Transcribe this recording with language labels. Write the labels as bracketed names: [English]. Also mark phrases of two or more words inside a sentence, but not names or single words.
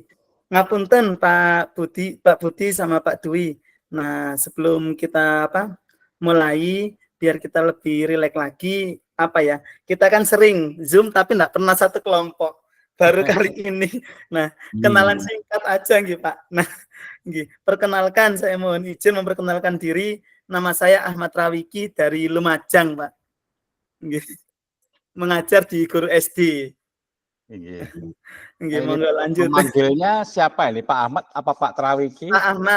[Indonesian] Ngapunten Pak Budi sama Pak Dwi. Nah, sebelum kita mulai, biar kita lebih rileks lagi, kita kan sering Zoom tapi nggak pernah satu kelompok. Baru kali ini. Nah, kenalan singkat aja nggih Pak. Nah, nggih, perkenalkan, saya mohon izin memperkenalkan diri. Nama saya Ahmad Rawiki dari Lumajang, Pak. Nggih. Mengajar di guru SD. [Javanese] Nggih, monggo lanjut. [Indonesian] Memanggilnya siapa ini? Pak Ahmad apa Pak Trawiki? Pak Ahmad.